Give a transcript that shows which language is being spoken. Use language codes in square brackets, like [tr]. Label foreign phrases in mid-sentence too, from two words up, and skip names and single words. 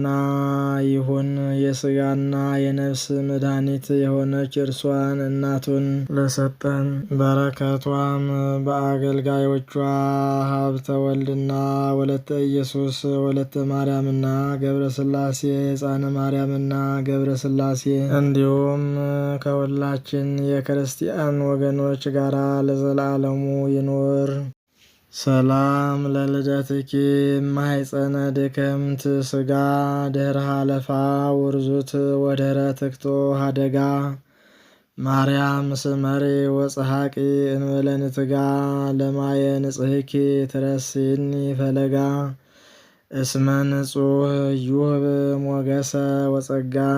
[am] ይሁን። የሥጋና የነፍስ መድኃኒት የሆነች እርሷን እናቱን ለሰጠን በረከቷም በአገልጋዮቿ ሀብተ ወልድና ወለተ ኢየሱስ ወለተ ማርያምና ገብረ ሥላሴ ሕፃነ ማርያምና ገብረ ሥላሴ እንዲሁም ከሁላችን የክርስቲያን ወገኖች ጋራ ለዘላለሙ ይኑር። [gez] ሰላም ለልደትኪ ማኅፀነ ድክምት ሥጋ ድኅረ ሀለፋ ውርዙት ወድኅረ ትክቶ ሀደጋ ማርያም ስመሪ ወፀሐቂ እንበለ ንትጋ ለማየ ንጽሕኪ ትረሲኒ ፈለጋ እስመ ንጹሕ ዩህብ ሞገሰ ወጸጋ።